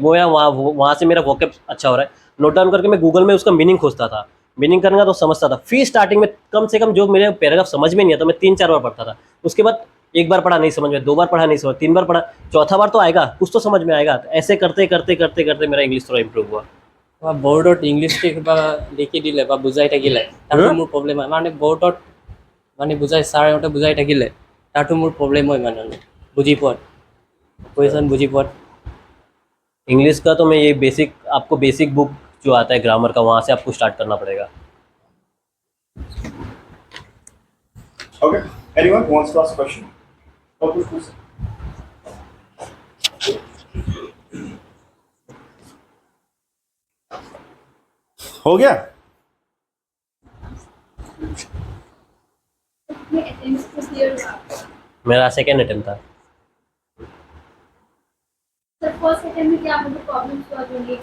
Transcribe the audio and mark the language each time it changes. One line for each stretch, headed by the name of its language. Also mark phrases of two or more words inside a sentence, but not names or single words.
Hindi: वो वहाँ से मेरा वोकैब अच्छा हो रहा है,
English: note down
Hindi: करके मैं गूगल में उसका मीनिंग खोजता था. मीनिंग करने का तो समझता था. फिर स्टार्टिंग में कम से कम जो मेरे पैराग्राफ समझ में नहीं आता, मैं 3-4 बार पढ़ता था. उसके बाद एक बार पढ़ा नहीं समझ में, 2 बार पढ़ा नहीं समझ, 3 बार पढ़ा, चौथा बार तो आएगा, कुछ तो समझ में आएगा. तो ऐसे करते करते करते करते मेरा इंग्लिश थोड़ा इम्प्रूव हुआ.
Assamese: বা বৰ্ডত ইংলিছটো কিবা লিখি দিলে বা বুজাই থাকিলে তাতো মোৰ প্ৰব্লেম হয়, মানে বৰ্ডত মানে বুজাই ছাৰহঁতে বুজাই থাকিলে তাতো মোৰ প্ৰব্লেম হয়, মানে বুজি পোৱাত, কুৱেশ্যন বুজি পোৱাত.
Hindi: इंग्लिश का तो मैं ये बेसिक, आपको
English: basic book
Hindi: जो आता है ग्रामर का, वहाँ से आपको स्टार्ट करना पड़ेगा.
English: okay. Anyone who wants to ask question? Okay, please.
Hindi: हो गया? मेरा
English: second attempt
Hindi: था.
English: first attempt
Hindi: में क्या मतलब प्रॉब्लम्स हुआ जो नहीं?